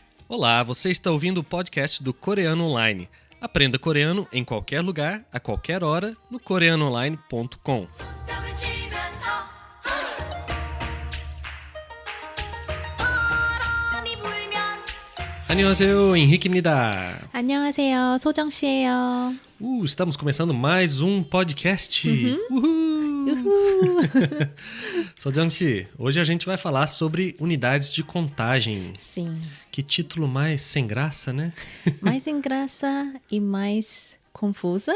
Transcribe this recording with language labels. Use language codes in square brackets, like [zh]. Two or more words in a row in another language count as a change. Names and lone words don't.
[pt] Olá, você está ouvindo o podcast do Coreano Online. Aprenda coreano em qualquer lugar, a qualquer hora, no coreanoonline.com. [ko] 안녕하세요, Henrique입니다. 안녕하세요, 소정씨예요. [pt] Estamos começando mais um podcast. Sojang-si, hoje a gente vai falar sobre unidades de contagem. Sim. Que título mais sem graça, né? Mais sem graça e mais confusa?